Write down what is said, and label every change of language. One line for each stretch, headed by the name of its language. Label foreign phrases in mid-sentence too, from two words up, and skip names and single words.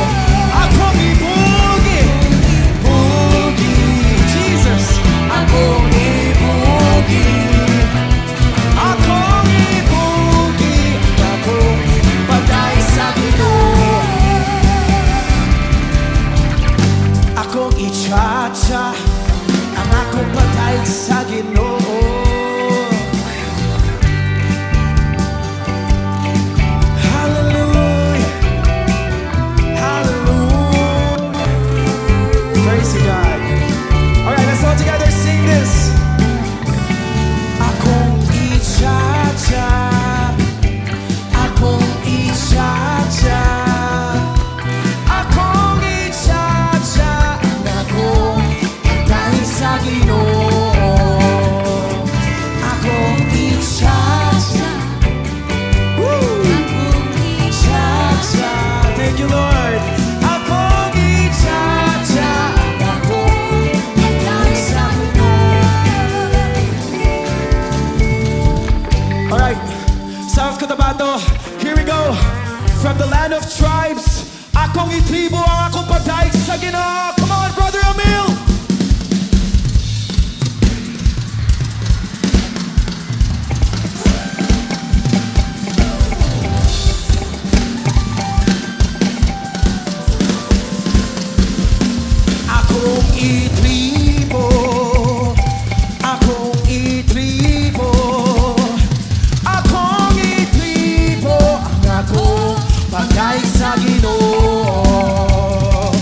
Cebuano: Akong ipugi, pugi, Jesus. Akong ipugi, akong ipugi, akong pagkain sa Ginoo. Akong i-cha-cha ang akong pagkain sa Ginoo.
English: Hallelujah, hallelujah. Praise to God. Alright, let's all together sing this.
Cebuano: Akong i-cha-cha, akong i-cha-cha, akong i-cha-cha ang akong pagkain sa Ginoo. Akong i-cha-cha, woo! Cha-cha,
English: thank you Lord.
Cebuano: Akong i-cha-cha, akong pagkain sa Ginoo.
English: Alright, South Cotabato, here we go. From the land of tribes,
Cebuano: akong itribo ang akong pagkain sa Ginoo.
English: Come on, Brother Emil.
Cebuano: Akong itribo, akong itribo, akong itribo ang akong pagkain sa Ginoo.